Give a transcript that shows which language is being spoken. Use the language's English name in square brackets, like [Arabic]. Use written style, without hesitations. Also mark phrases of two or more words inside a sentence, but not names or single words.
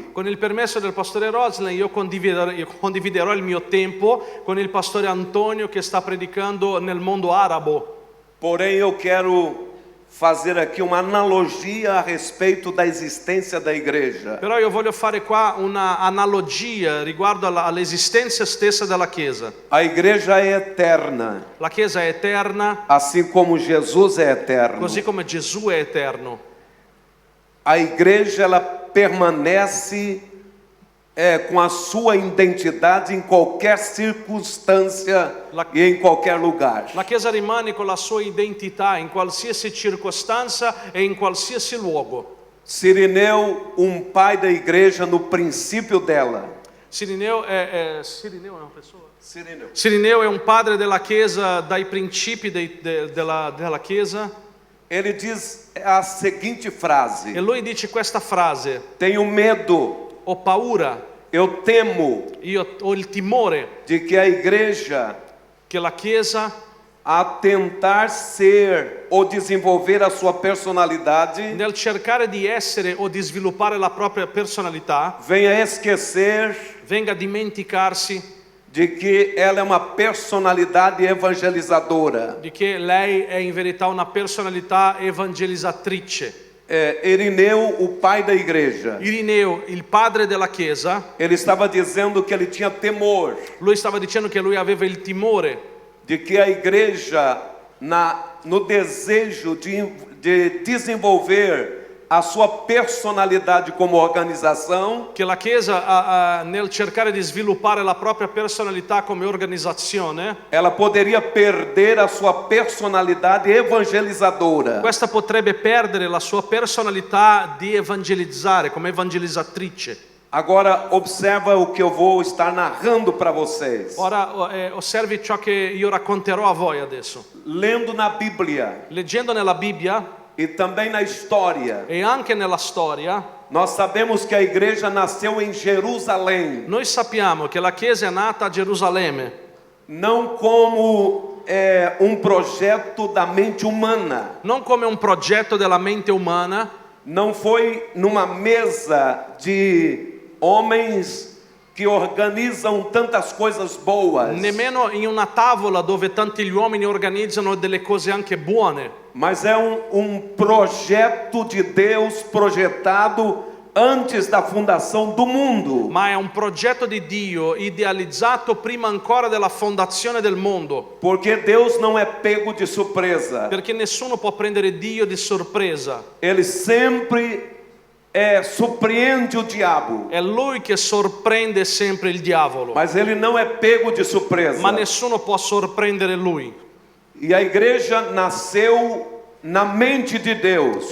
[Italian] Con il permesso del pastore Roslen io condividerò il mio tempo con il pastore Antonio che sta predicando nel mondo arabo. [Portuguese] Porém, eu quero fazer aqui uma analogia a respeito da existência da igreja. [Italian] Però io voglio fare qua una analogia riguardo all'esistenza stessa della Chiesa. [Portuguese] A igreja é eterna, [Italian] La Chiesa è eterna, [Portuguese] assim como Jesus é eterno. [Italian] così come Gesù è eterno. [Portuguese] A igreja ela permanece com a sua identidade em qualquer circunstância e em qualquer lugar. [Italian] La Chiesa rimane con la sua identità in qualsiasi circostanza e in qualsiasi luogo. [Portuguese] Cirineu, pai da igreja no princípio dela, [Italian] Sirineu Sirineu è una persona? [Portuguese] Cirineu. [Italian] Sirineu è un padre della Chiesa dai principi della Chiesa, [Portuguese] Ele diz a seguinte frase: [Italian] e lui dice questa frase: [Portuguese] tenho medo, [Italian] ho paura, [Portuguese] eu temo [Italian] io ho il timore [Portuguese] de que a igreja, [Italian] che la Chiesa, [Portuguese] a tentar ser ou desenvolver a sua personalidade, [Italian] nel cercare di essere o di sviluppare la propria personalità, [Portuguese] venha esquecer [Italian] venga a dimenticarsi [Portuguese] de que ela é uma personalidade evangelizadora. [Italian] di che lei è in verità una personalità evangelizzatrice. [Portuguese] Irineu, o pai da igreja, [Italian] Irineo, il padre della Chiesa, [Portuguese] ele estava dizendo que ele tinha temor [Italian] lui stava dicendo che lui aveva il timore [Portuguese] de que a igreja, no desejo de desenvolver a sua personalidade como organização, [Italian] che la Chiesa nel cercare di sviluppare la propria personalità come organizzazione, [Portuguese] ela poderia perder a sua personalidade evangelizadora. [Italian] questa potrebbe perdere la sua personalità di evangelizzare come evangelizzatrice. [Portuguese] Agora observa o que eu vou estar narrando para vocês. [Italian] Ora osservi ciò che io racconterò a voi adesso. [Portuguese] Lendo na Bíblia [Italian] Leggendo nella Bibbia [Portuguese] e também na história, [Italian] e anche nella storia, [Portuguese] nós sabemos que a igreja nasceu em Jerusalém, [Italian] noi sappiamo che la Chiesa è nata a Gerusalemme, [Portuguese] não como projeto da mente humana. [Italian] non come un progetto della mente umana, [Portuguese] Não foi numa mesa de homens que organizam tantas coisas boas, [Italian] nemmeno in una tavola dove tanti gli uomini organizzano delle cose anche buone, [Portuguese] mas é projeto de Deus projetado antes da fundação do mundo. [Italian] ma è un progetto di Dio idealizzato prima ancora della fondazione del mondo, [Portuguese] Porque Deus não é pego de surpresa. [Italian] perché nessuno può prendere Dio di sorpresa. [Portuguese] Ele sempre surpreende o diabo, [Italian] È Lui che sorprende sempre il diavolo, [Portuguese] mas ele não é pego de surpresa. [Italian] ma nessuno può sorprendere Lui. [Portuguese] E a igreja nasceu na mente de Deus.